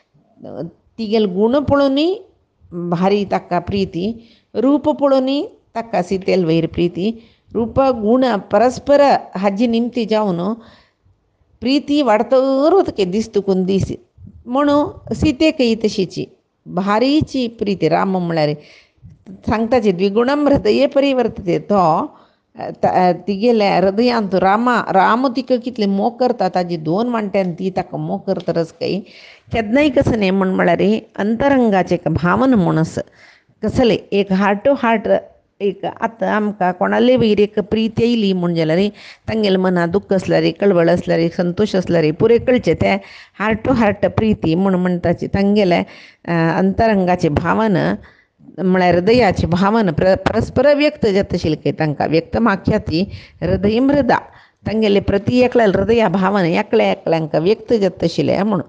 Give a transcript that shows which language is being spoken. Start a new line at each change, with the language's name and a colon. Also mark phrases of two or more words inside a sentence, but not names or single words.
Konkani: तिगेल गुण पळोवनय भारी ताका प्रीती रूप पळोवनय ताका सीतेल वयर प्रीती रूप गुण परस्पर हाजी निमती जावन प्रीती वाडतर वतके दिसतकून दीस म्हणून सीतेकय तशीची भारीची प्रीती राम म्हळ्यार सांगताची
Sanskrit: द्विगुणम हृदये परिवर्तते.
Konkani: तो तिगेल्या हृदयांत राम तिका कितले मोग करता ताजी 2 वांट्यान ती ताका मोग करतरच काही केन्नाय कसं न्ही म्हळ्यार अंतरंगाचे भावना म्हणस कसले एक
English: heart to heart
Konkani: एक आतां आमकां कोणाले वयर एक प्रीती येयली म्हण जाल्यार तांगेले मनां दुख्ख आसल्यार कळवळ आसल्यार संतोश आसल्यार पुरे कळचे ते
English: heart to heart
Konkani: प्रीती म्हणटाची तांगेले अंतरंगाची भावना म्हळ्यार हृदयाची भावना परस्पर व्यक्त जाता आशिल्ली तांकां व्यक्त माख्या ती हृदय मृदा तांगेले प्रती एकल्या हृदया भावना एकल्यांक व्यक्त जाता आशिल्ले म्हणून.